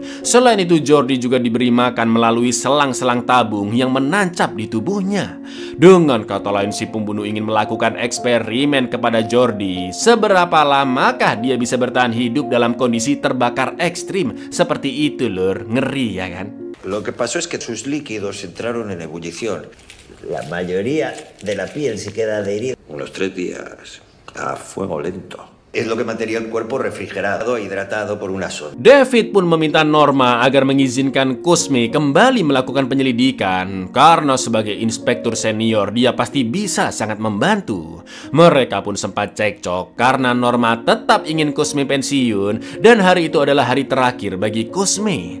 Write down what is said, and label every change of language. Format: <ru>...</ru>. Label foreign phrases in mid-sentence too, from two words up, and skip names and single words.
<id>Selain itu Jordi juga diberi makan melalui selang-selang tabung yang menancap di tubuhnya. Dengan kata lain si pembunuh ingin melakukan eksperimen kepada Jordi. Seberapa lamakah dia bisa bertahan hidup dalam kondisi terbakar ekstrim seperti itu, lur. Ngeri ya kan?</id> <es>Lo que pasó es que sus líquidos entraron en ebullición. La mayoría de la piel se queda adherida. Unos 3 días a fuego lento. Es lo que mantenía el cuerpo refrigerado e hidratado por una sonda.</es> <id>David pun meminta Norma agar mengizinkan Cosme kembali melakukan penyelidikan karena sebagai inspektur senior dia pasti bisa sangat membantu. Mereka pun sempat cekcok karena Norma tetap ingin Cosme pensiun dan hari itu adalah hari terakhir bagi Cosme.</id>